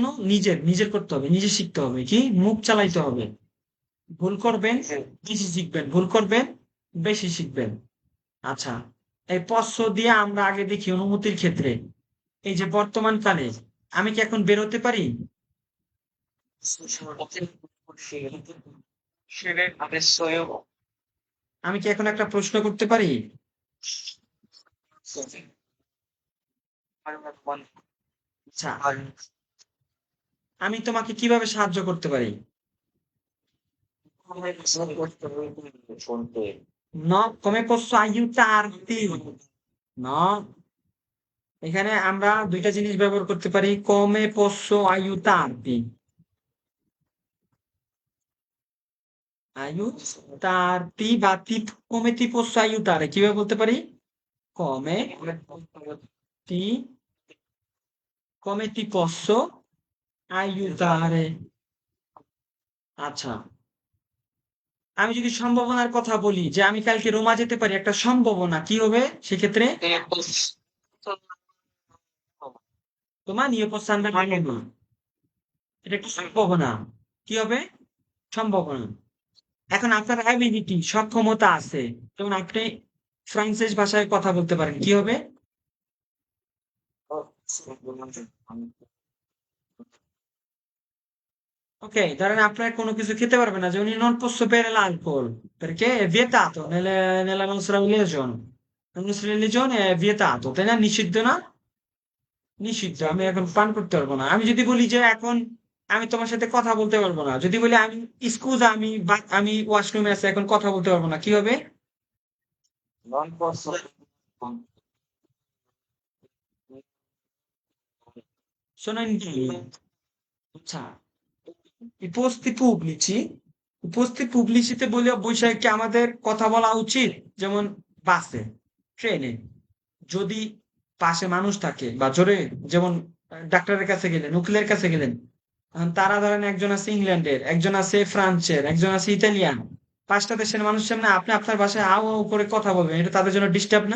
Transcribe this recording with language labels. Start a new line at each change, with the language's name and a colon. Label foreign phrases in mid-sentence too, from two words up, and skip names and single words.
Bangla: নিজের, নিজের করতে হবে, নিজে শিখতে হবে, কি মুখ চালাইতে হবে। ভুল করবেন, বেশি শিখবেন, ভুল করবেন, বেশি শিখবেন। আচ্ছা, এই পশ্চ দিয়ে আমরা আগে দেখি অনুমতির ক্ষেত্রে, এই যে বর্তমান কালে আমি কি এখন বেরোতে পারি?
Italian: adesso io
Bangla: আমি কি এখন একটা প্রশ্ন করতে পারি? আচ্ছা, আমি তোমাকে কিভাবে সাহায্য করতে পারি?
Italian: No, come posso aiutarti? No,
Bangla: এখানে আমরা দুইটা জিনিস ব্যবহার করতে পারি,
Italian: come posso aiutarti, aiutarti বা come ti posso aiutare,
Bangla: কিভাবে বলতে পারি?
Italian: come ti come ti posso aiutare।
Bangla: আচ্ছা, আমি যদি সম্ভাবনার কথা বলি যে আমি কালকে রোমা যেতে পারি, একটা সম্ভাবনা, কি হবে সেক্ষেত্রে?
Italian: তোমার io posso andare a Roma,
Bangla: এটা একটা সম্ভাবনা, কি হবে? সম্ভাবনা। এখন আপনার অ্যাবিলিটি, সক্ষমতা আছে, যেমন আপনি ফ্রান্সেস ভাষায় কথা বলতে পারেন, কি হবে? ওকে, ধরেন আপনার কোনো কিছু খেতে পারবে না, যে উনি
Italian: non posso bere l'alcol perché è vietato nella nostra religione, Nostra religione è vietato,
Bangla: তাই না? নিষিদ্ধ না? নিষিদ্ধ। আমি এখন পান করতে পারবো না। আমি যদি বলি যে এখন আমি তোমার সাথে কথা বলতে পারবো না। যদি বলি আমি এক্সকিউজ আমি ওয়াশরুমে আছি এখন কথা বলতে পারবো না। কি হবে?
Italian: Non posso. Sono in linea.
Bangla: আচ্ছা, এই
Italian: posti pubblici
Bangla: বলে বৈশাখ কি আমাদের কথা বলা উচিত? যেমন বাসে, ট্রেনে যদি পাশে মানুষ থাকে বা জোরে যেমন ডাক্তারের কাছে গেলেন, উকিলের কাছে গেলেন, এখন তারা ধরেন একজন আছে ইংল্যান্ডের, একজন আছে ফ্রান্সের, একজন আছে ইতালিয়ান, 5টা দেশের মানুষের সামনে আপনি আপনার ভাষায় আও আও করে কথা বলবেন, এটা তাদের জন্য ডিস্টার্ব না?